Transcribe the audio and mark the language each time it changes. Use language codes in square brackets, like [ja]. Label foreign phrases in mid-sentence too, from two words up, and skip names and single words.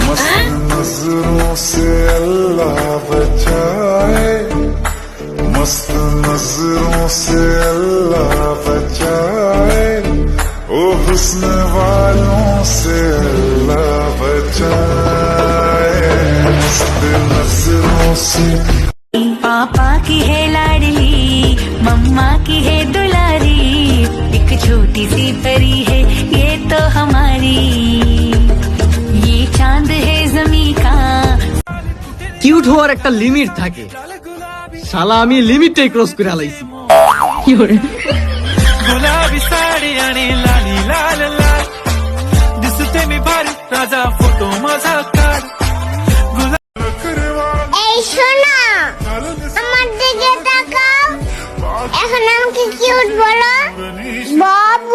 [hi] नजरों से अल्लाह बचाए, मस्त नजरों से अल्लाह बचाए, ओ हुस्न वालों से अल्लाह बचाए, मस्त नजरों से। पापा की है लाडली, मम्मा की है दुलारी, एक छोटी सी परी है ये तो हमारी, ये चांद है जमी का। [bn] কিউট হওয়ার একটা লিমিট থাকে, শালা আমি লিমিটটাই ক্রস করে আলাইছি। [mr] गुलाबी साडी आणि लाली लाल लाल, दिसते मी भारी राजा फोटो माझा काढ। [bn] এই শোনা, আমার দিকে তাকাও, এখন আমাকে কিউট বলো। বাবু